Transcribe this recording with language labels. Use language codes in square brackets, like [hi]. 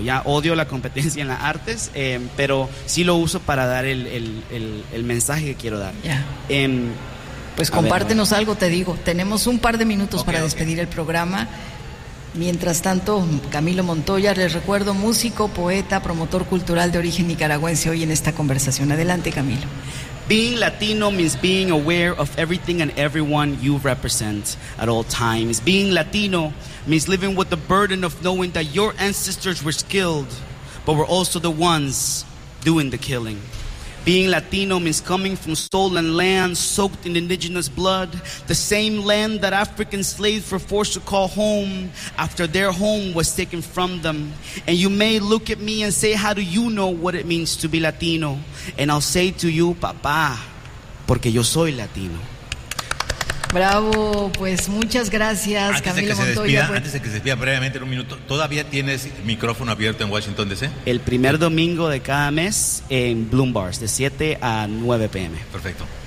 [es] Ya odio la competencia en las artes, pero sí lo uso para dar el mensaje que quiero dar. Yeah. Pues compártenos algo, te digo. Tenemos un par de minutos para despedir el programa. Mientras tanto, Camilo Montoya, les recuerdo, músico, poeta, promotor cultural de origen nicaragüense, hoy en esta conversación. Adelante, Camilo. [en] Being Latino means being aware of everything and everyone you represent at all times. Being Latino means living with the burden of knowing that your ancestors were killed, but were also the ones doing the killing. Being Latino means coming from stolen land soaked in indigenous blood, the same land that African slaves were forced to call home after their home was taken from them. And you may look at me and say, how do you know what it means to be Latino? And I'll say to you, papá, [es] porque yo soy Latino. Bravo, pues muchas gracias, antes Camilo de Montoya. Despida, pues... Antes de que se despida brevemente en un minuto, ¿todavía tienes micrófono abierto en Washington DC? El primer domingo de cada mes en Bloom Bars, de 7 a 9 p.m. Perfecto.